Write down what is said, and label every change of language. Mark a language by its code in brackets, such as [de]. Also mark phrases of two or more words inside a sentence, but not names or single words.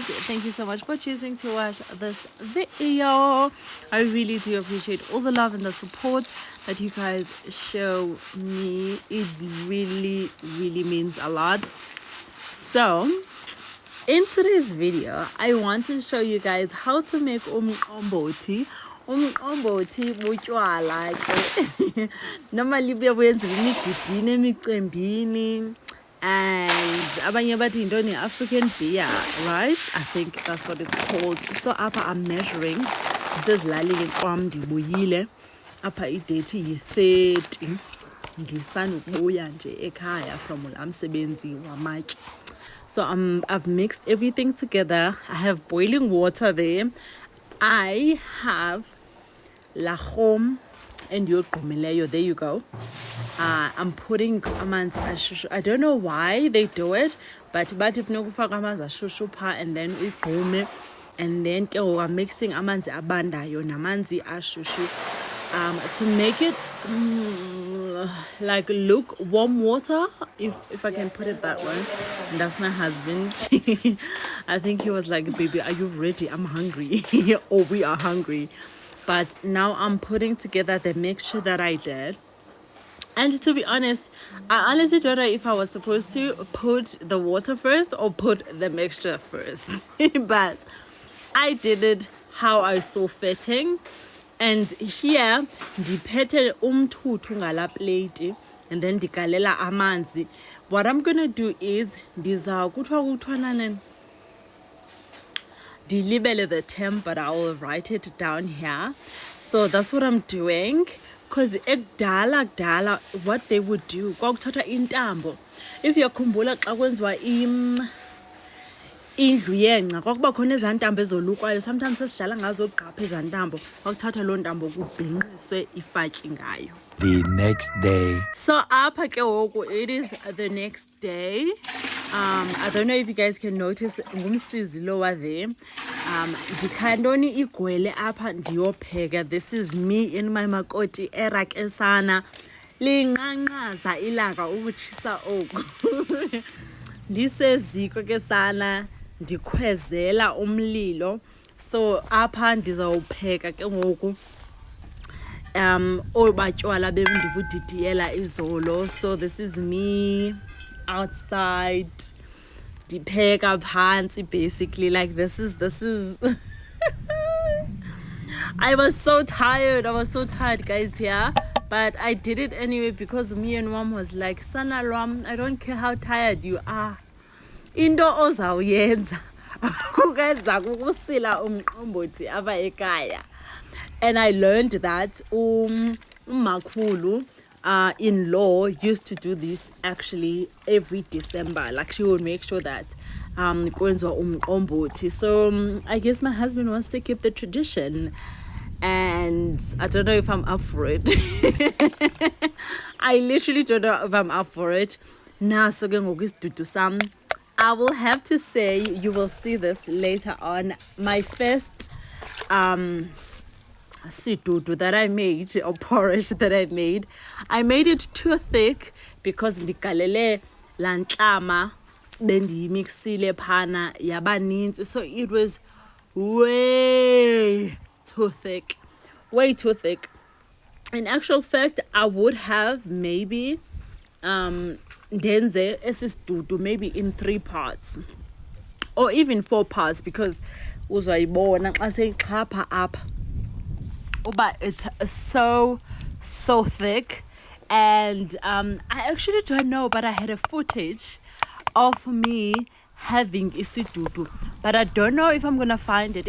[en] Thank you so much for choosing to watch this video. I really do appreciate all the love and the support that you guys show me. It really means a lot. So in today's video, I want to show you guys how to make umqombothi. [xh] Umqombothi butywala ke. Normally buyenziwa emigidini, emicembini, and abanye bathi yintoni [en] African beer, right? I think that's what it's called. So apha I'm measuring. [xh] Ndisezilalini kwam ndibuyile. Apha idate yi-30. Ndisanukubuya nje ekhaya from la msebenzi wamatye. [en] So I've mixed everything together. I have boiling water there. I have lahom and yogumileyo. There you go. I'm putting [xh] amanzi ashushu. [en] I don't know why they do it, but if [xh] no kufaka amanzi ashushu pha [en] and then igume, and then ke I'm mixing [xh] amanzi abandayo namanzi ashushu [en] to make it like lukewarm water, if I can put it that way. And that's my husband. I think he was like, baby, are you ready? I'm hungry. Or we are hungry. But now I'm putting together the mixture that I did. And to be honest, I honestly don't know if I was supposed to put the water first or put the mixture first. But I did it how I saw fitting. And here [xh] ndiphethe umthuthu ngala plate [en] and then [xh] ndikalela amanzi. [en] What I'm gonna do is ndilibele the temp, but I will write it down here. So that's what I'm doing. Because kudala what they would do [xh] kwakuthatha intambo. If uyakhumbula xa kwenziwa indlu yengca kwakuba khona ezaa ntambo ezolukwayo, sometimes sesidlala ngazo gqapha ezaa ntambo, kwakuthatha loo ntambo kubhinqiswe ifatyi ngayo. [en] The next day. So [xh] apha ke ngoku [en] it is the next day. I don't know if you guys can notice [xh] ngumsizi lowa [en] there. [xh] Ndikhandoni igwele apha ndiyopheka. [en] This is me in my makoti era [xh] ke sana linqanqaza ilanga ukutshisa oku. Liseziko ke sana ndikhwezela umlilo. So apha ndizawupheka ke ngoku obatywala bendibudidiyela izolo. [en] So this is me outside [xh] ndipheka phansi, [en] basically. Like this is I was so tired guys here, but I did it anyway because me and mom was like, [xh] sana lwam, [en] I don't care how tired you are, [xh] into ozawuyenza ukwenza kukusila umqombothi apha ekaya. [en] And I learned that umakhulu in-law used to do this actually every December. Like she would make sure that [xh] kwenziwa umqombothi. [en] So I guess my husband wants to keep the tradition, and I don't know if I'm up for it. I literally don't know if I'm up for it. Now so [xh] isidudu sam. [en] I will have to say, you will see this later on, my first situdu that I made, or porridge that I made it too thick because [xh] ndigalele lantlama bendiyimixile phana yabaninzi, [en] so it was way too thick. In actual fact, I would have maybe [xh] ndenze esisidudu [en] maybe in 3 parts or even 4 parts, because [xh] uzayibona xa seyixhapha apha. [en] But it's so thick. And I actually don't know, but I had a footage of me having isidudu, but I don't know if I'm gonna find it.